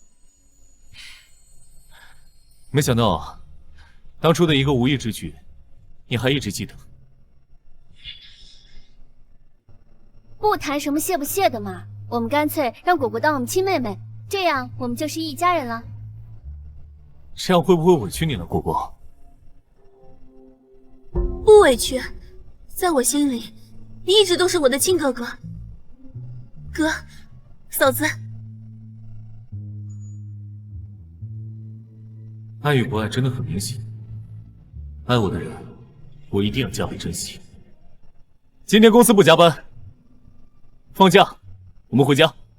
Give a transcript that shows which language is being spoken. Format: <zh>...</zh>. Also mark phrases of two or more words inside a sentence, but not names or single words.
<zh>沒想到啊，當初的一個無意之舉，你還一直記得。不談什麼謝不謝的嘛，我們乾脆讓果果當我們親妹妹，這樣我們就是一家人了。這樣會不會委屈你了，果果？不委屈，在我心裡，你一直都是我的親哥哥。哥，嫂子。愛與不愛真的很明顯，愛我的人，我一定要加倍珍惜。今天公司不加班，放假，我們回家。</zh>